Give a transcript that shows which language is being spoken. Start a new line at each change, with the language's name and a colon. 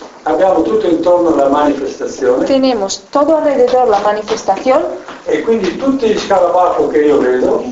Italian: Abbiamo tutto intorno la manifestazione.
Spanish: Tenemos todo alrededor la manifestación.
Italian: E quindi tutti gli scarabajos che io vedo.